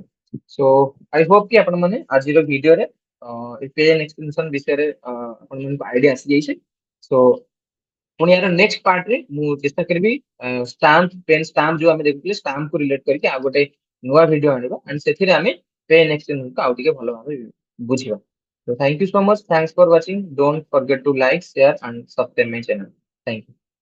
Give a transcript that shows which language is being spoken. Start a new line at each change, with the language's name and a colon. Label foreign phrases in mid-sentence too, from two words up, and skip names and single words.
English: so I hope
Odia: କି ଆପଣ ମାନେ ଆଜିର ଭିଡିଓରେ
English: pen extension
Odia: ବିଷୟରେ ଆପଣମାନଙ୍କୁ ଆଇଡିଆ ଆସିଯାଇଛି। ସୋ ପୁଣି ୟାର
English: next partରେ
Odia: ମୁଁ ଚେଷ୍ଟା କରିବି
English: stamp pen stamp
Odia: ଯୋଉ ଆମେ ଦେଖୁଥିଲେ
English: stamp କୁ relate
Odia: କରିକି ଆଉ ଗୋଟେ ନୂଆ ଭିଡିଓ ଆଣିବା, ଆଣ୍ଡ ସେଥିରେ ଆମେ
English: pen extension
Odia: ଆଉ ଟିକେ ଭଲ ଭାବେ ବୁଝିବା।
English: So thank you so much. Thanks for watching. Don't forget to like, share, and subscribe my channel. Thank you.